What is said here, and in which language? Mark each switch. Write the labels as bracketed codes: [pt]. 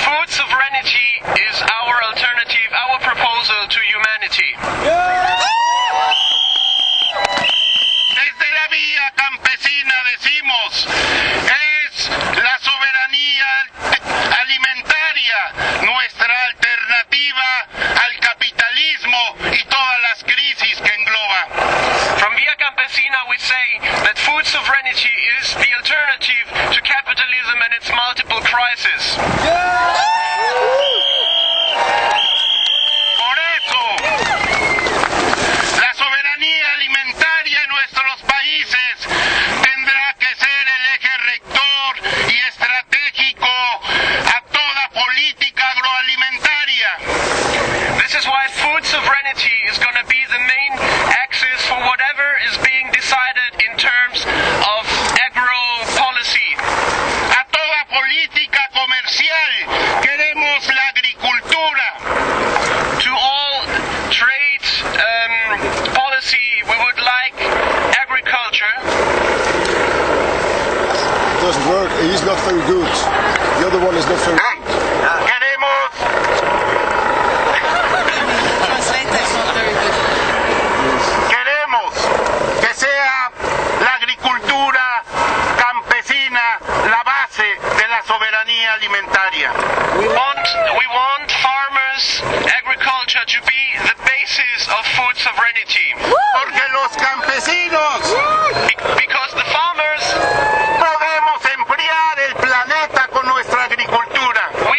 [en] Food sovereignty is our alternative, our proposal to humanity. [es] Desde la vía campesina decimos, es la soberanía alimentaria nuestra alternativa al capitalismo y todas las crisis que engloba. [en] From Via Campesina we say that food sovereignty is the alternative to capitalism and its multiple crises. [es] Por eso, la soberanía alimentaria en nuestros países tendrá que ser el eje rector y estratégico a toda política agroalimentaria. [en] This is why food sovereignty is going to be the main axis for whatever is being decided in terms of agro policy. [es] A toda política comercial queremos la agricultura. [en] To all trade policy, we would like agriculture. It doesn't work. He's not very good. The other one is not very good. [es] Queremos que sea la agricultura campesina la base de la soberanía alimentaria. [en] We want farmers' agriculture to be the basis of food sovereignty. [es] Porque los campesinos [en] Because the farmers [es] podemos emplear el planeta con nuestra agricultura.